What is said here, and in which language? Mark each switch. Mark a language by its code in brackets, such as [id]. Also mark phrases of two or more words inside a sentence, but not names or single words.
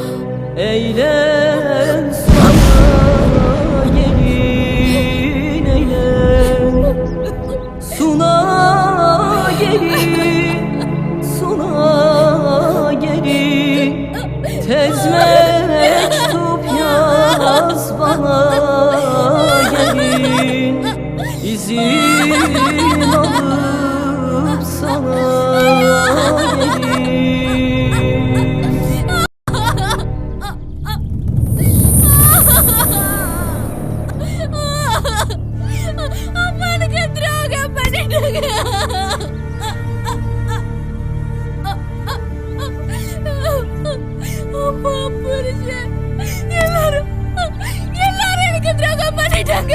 [tr] Eyle sana gelin eyle, suna gelin, suna gelin, tez mektup yaz bana gelin, izin alıp sana gelin. [ta] அம்மானுக்கு துரோகம் பண்ணிட்டாங்க. அம்மா, புருஷன், எல்லாரும் எனக்கு துரோகம் பண்ணிட்டாங்க.